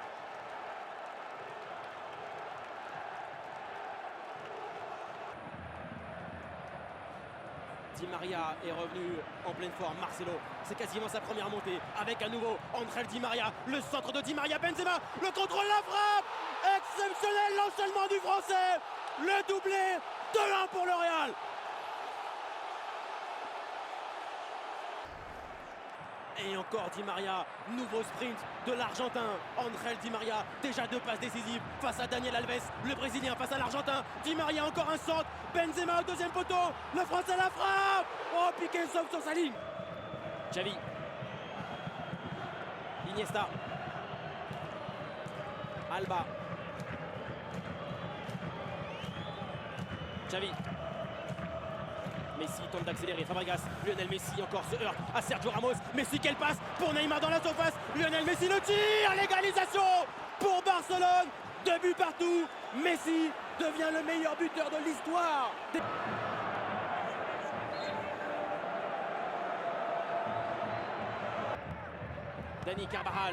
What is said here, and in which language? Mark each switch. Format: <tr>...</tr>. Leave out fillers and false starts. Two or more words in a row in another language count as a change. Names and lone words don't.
<fr>Di Maria est revenu en pleine forme, Marcelo, c'est quasiment sa première montée, avec à nouveau André Di Maria, le centre de Di Maria, Benzema, le contrôle, la frappe, exceptionnel l'enchaînement du Français, le doublé, 2-1 pour le Real. Et encore Di Maria, nouveau sprint de l'Argentin. André Di Maria, déjà 2 passes décisives face à Daniel Alves, le Brésilien face à l'Argentin. Di Maria, encore un centre. Benzema au deuxième poteau. Le Français la frappe. Oh, Piqué sauve sur sa ligne. Xavi. Iniesta. Alba. Xavi. Messi tente d'accélérer, Fabregas, Lionel Messi encore se heurte à Sergio Ramos. Messi, quelle passe pour Neymar dans la surface. Lionel Messi, le tir, l'égalisation pour Barcelone. 2 buts partout. Messi devient le meilleur buteur de l'histoire. Dani Carvajal.</fr>